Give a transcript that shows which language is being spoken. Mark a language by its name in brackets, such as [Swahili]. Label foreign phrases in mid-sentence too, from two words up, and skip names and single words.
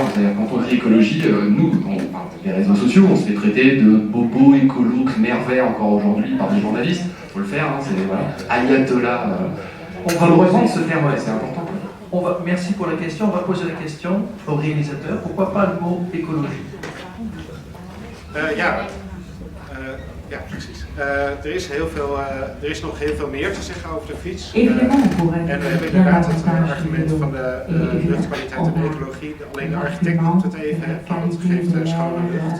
[French] C'est-à-dire quand on dit écologie, nous, on parle des réseaux sociaux, on se fait traiter de bobo, écolo, merveille encore aujourd'hui par des journalistes. Faut le faire, hein, c'est... Voilà. Ayatollah... On va reprendre ce terme, c'est important. Merci pour la question, on va poser la question au réalisateur. Pourquoi pas le mot écologie? [Dutch] Ja, precies. Er is nog heel veel meer te zeggen over de fiets. En we hebben inderdaad het argument van de luchtkwaliteit en de ecologie. Alleen de architect noemt het even, van het geeft schone lucht.